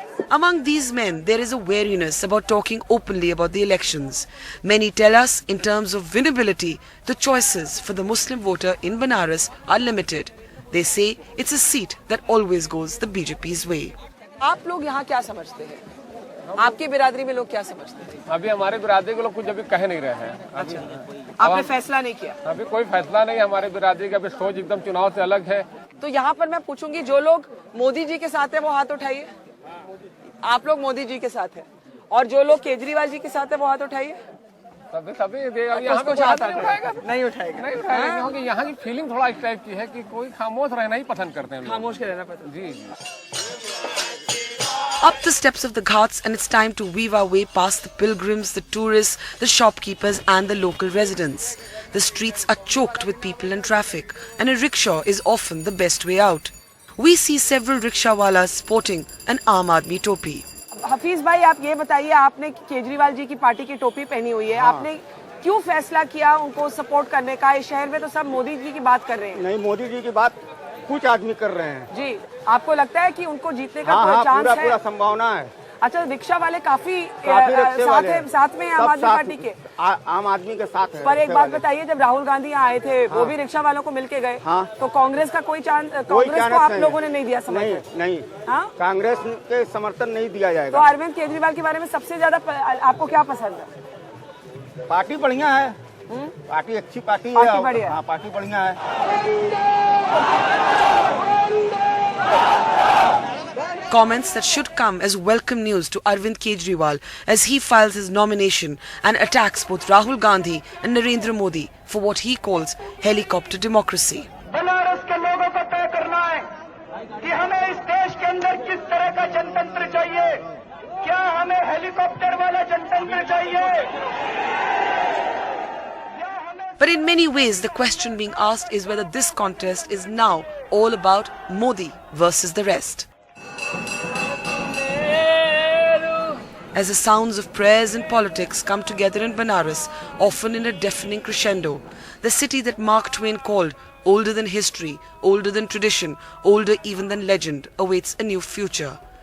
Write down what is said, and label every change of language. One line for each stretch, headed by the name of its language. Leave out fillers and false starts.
English: Among these men, there is a wariness about talking openly about the elections. Many tell us, in terms of winnability, the choices for the Muslim voter in Banaras are limited. They say it's a seat that always goes the BJP's way.
Hindi: आप लोग यहाँ क्या समझते हैं? आपकी बिरादरी में लोग क्या समझते हैं? अभी हमारे बिरादरी के लोग कुछ अभी कह नहीं रहे हैं। अच्छा, आपने फैसला नहीं किया? अभी कोई फैसला नहीं, हमारे बिरादरी का अभी सोच एकदम चुनाव से अलग है। तो यहाँ पर मैं पूछूंगी, जो लोग मोदी जी के साथ है वो हाथ उठाइए। आप लोग मोदी जी के साथ है, और जो लोग केजरीवाल जी के साथ है वो हाथ उठाइए। तभी यहाँ कुछ हाथ नहीं उठाएगा, क्योंकि यहाँ की फीलिंग थोड़ा इस टाइप की है कि कोई खामोश रहना ही पसंद करते हैं, खामोश के रहना पसंद। जी।
English: Up the steps of the ghats, and it's time to weave our way past the pilgrims, the tourists, the shopkeepers and the local residents. The streets are choked with people and traffic, and a rickshaw is often the best way out. We see several rickshawalas sporting an Aam Aadmi topi.
Hindi: Hafeez भाई, आप ये बताइए, आपने केजरीवाल जी की party की टोपी पहनी हुई है, आपने क्यों फैसला किया उनको सपोर्ट करने का? इस शहर में तो सब मोदी जी की बात कर रहे हैं। नहीं, मोदी जी की बात कुछ आदमी कर रहे हैं। जी, आपको लगता है कि उनको जीतने का कोई चांस है? पूरा संभावना है। अच्छा, रिक्शा वाले काफी साथ में आम आदमी पार्टी के, आम आदमी के साथ है। पर एक बात बताइए, जब राहुल गांधी यहाँ आए थे वो भी रिक्शा वालों को मिलके गए, तो कांग्रेस का कोई चांस, कांग्रेस को आप लोगों ने नहीं दिया समर्थन? नहीं, कांग्रेस के समर्थन नहीं दिया जाएगा। तो अरविंद केजरीवाल के बारे में सबसे ज्यादा आपको क्या पसंद है? पार्टी बढ़िया है, पार्टी अच्छी पार्टी है, पार्टी बढ़िया है।
English: Comments that should come as welcome news to Arvind Kejriwal as he files his nomination and attacks both Rahul Gandhi and Narendra Modi for what he calls helicopter democracy.
Hindi: Banaras के लोगों को तय करना है कि हमें इस देश के अंदर किस तरह का जनतंत्र चाहिए। क्या हमें हेलीकॉप्टर वाला जनतंत्र चाहिए?
English: But in many ways, the question being asked is whether this contest is now all about Modi versus the rest. As the sounds of prayers and politics come together in Banaras, often in a deafening crescendo, the city that Mark Twain called older than history, older than tradition, older even than legend, awaits a new future.